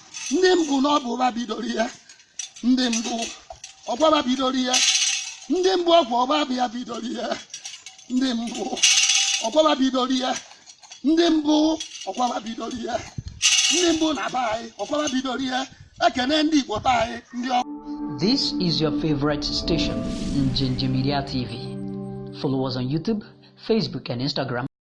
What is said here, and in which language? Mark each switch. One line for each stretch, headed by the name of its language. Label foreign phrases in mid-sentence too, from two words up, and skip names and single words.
Igbo: Ndị mbụ na ọ bụ ụba bidoro ihe. Ndị mbụ, ọkwa ba bidoro ihe. Ndị mbụ ọkwa ọba bịa bidoro ihe. Ndị mbụ, ọkwa ba bidoro ihe. Ndị mbụ, ọkwa ba bidoro ihe. Ndị mbụ na be anyị, ọkwa ba bidoro ihe. Ekene ndị Igbo be anyị, ndị ọ-
English: This is your favorite station, Njenje Media T V. Follow us on YouTube, Facebook, and Instagram.